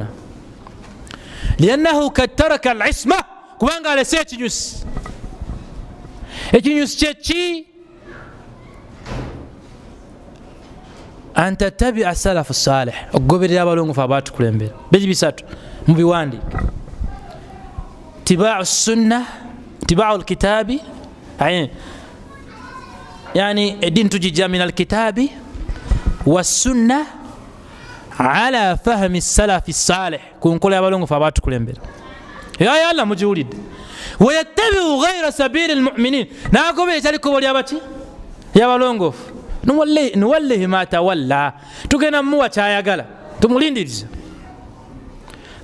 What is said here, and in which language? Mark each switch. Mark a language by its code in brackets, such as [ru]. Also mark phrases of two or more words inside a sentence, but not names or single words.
[ar] لأنه قد ترك العصمة, [lg] kubanga alese ekinyusi. ekinyusi kyeki [ar] أن تتبع السلف الصالح, [lg] okugoberera abalongoofu abatukulembera. biri bisatu mu biwandiika: [ar] اتباع السنة، اتباع الكتاب, yani [lg] edin tujija [ar] من الكتاب والسنة على فهم السلف الصالح, [lg] kunkola abalongoofu abatukulembera. ya Allah mujiwulidde. [ar] ويتبع غير سبيل المؤمنين, [lg] nagobera etali kubo lyabaki yabalongoofu. [ar] نوله ما تولى, [lg] tugenda muwa kyayagala, tumulindiriza.